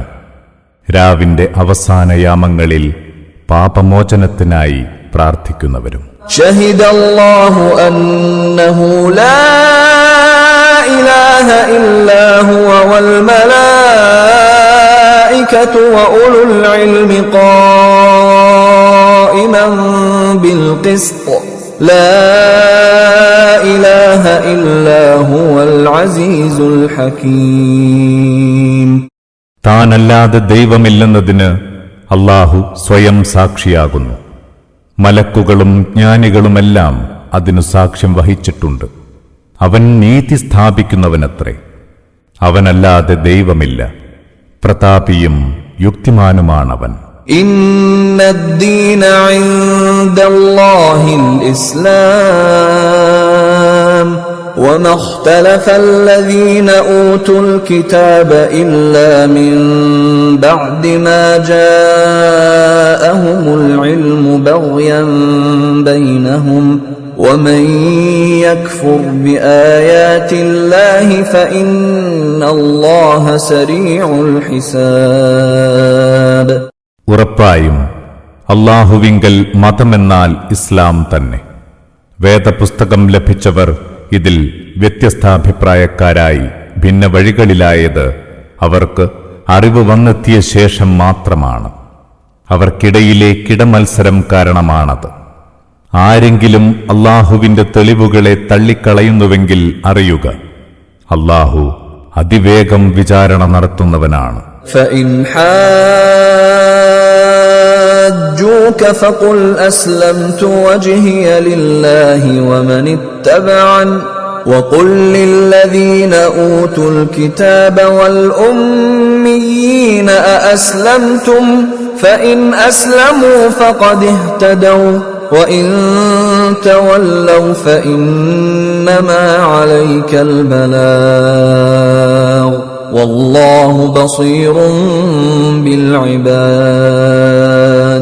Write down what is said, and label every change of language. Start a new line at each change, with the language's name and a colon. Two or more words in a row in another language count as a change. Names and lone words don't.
Malayalam: രാവിന്റെ അവസാന യാമങ്ങളിൽ പാപമോചനത്തിനായി പ്രാർത്ഥിക്കുന്നവരും.
Arabic: شهد الله أنه لا إله إلا هو والملائكة وأولو العلم قائما بالقسط لا إله إلا هو العزيز الحكيم.
Malayalam: താനല്ലാതെ ദൈവമില്ലെന്നതിന് അല്ലാഹു സ്വയം സാക്ഷിയാകുന്നു. മലക്കുകളും ജ്ഞാനികളുമെല്ലാം അതിനു സാക്ഷ്യം വഹിച്ചിട്ടുണ്ട്. അവൻ നീതി സ്ഥാപിക്കുന്നവനത്രേ. അവനല്ലാതെ ദൈവമില്ല. പ്രതാപിയും യുക്തിമാനുമാണവൻ.
Arabic: إن الدين عند الله الإسلام وما اختلف الذين أوتوا الكتاب إلا من بعد ما جاءهم العلم بغيا بينهم ومن يكفر بآيات الله فإن الله سريع الحساب.
Malayalam: ഉറപ്പായും അല്ലാഹുവിങ്കൽ മതമെന്നാൽ ഇസ്ലാം തന്നെ. വേദപുസ്തകം ലഭിച്ചവർ ഇതിൽ വ്യത്യസ്താഭിപ്രായക്കാരായി ഭിന്ന വഴികളിലായത് അവർക്ക് അറിവ് വന്നെത്തിയ ശേഷം മാത്രമാണ്. അവർക്കിടയിലെ കിടമത്സരം കാരണമാണത്. ആരെങ്കിലും അല്ലാഹുവിന്റെ തെളിവുകളെ തള്ളിക്കളയുന്നുവെങ്കിൽ അറിയുക, അല്ലാഹു അതിവേഗം വിചാരണ നടത്തുന്നവനാണ്.
Arabic: فإن حاجوك فقل أسلمت وجهي لله ومن اتبعني وقل للذين أوتوا الكتاب والأميين أأسلمتم فإن أسلموا فقد اهتدوا وإن تولوا فإنما عليك البلاغ والله بصير بالعباد.